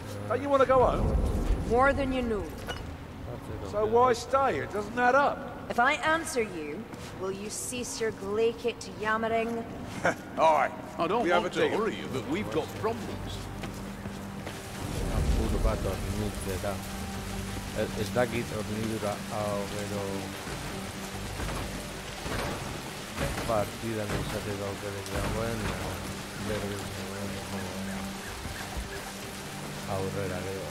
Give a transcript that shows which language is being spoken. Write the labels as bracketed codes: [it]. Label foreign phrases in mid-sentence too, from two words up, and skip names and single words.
[en] Don't you want to go home? More than you knew. So why stay? It doesn't add up. If I answer you, will you cease your glaciate yammering? Aye. I don't want to worry you, but we've got problems. [eu] Apur bat hornitzera. Ez dakit hornidura hau gero partidan izateko aukerek dagoen aurrera gero.